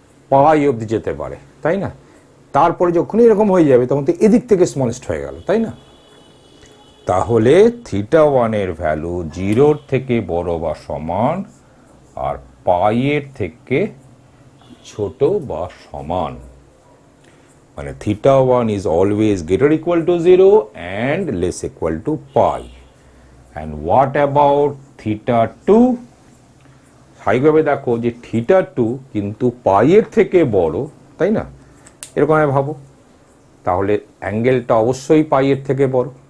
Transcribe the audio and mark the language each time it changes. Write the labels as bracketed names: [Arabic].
[Bangla] পাই অবধি যেতে পারে, তাই না? তারপরে যখনই এরকম হয়ে যাবে তখন তো এদিক থেকে স্মলেস্ট হয়ে গেল, তাই না? তাহলে θ1 এর ভ্যালু 0 থেকে বড় বা সমান আর পাইয়ের থেকে ছোট বা সমান। [English] মানে θ1 is always greater equal to 0 and less equal to pi. And what about θ2? [Bangla] স্বাভাবিকভাবে দেখো যে θ2 কিন্তু পাইয়ের থেকে বড়, তাই না? এরকম আমি ভাবো, তাহলে অ্যাঙ্গেলটা অবশ্যই পাইয়ের থেকে বড়।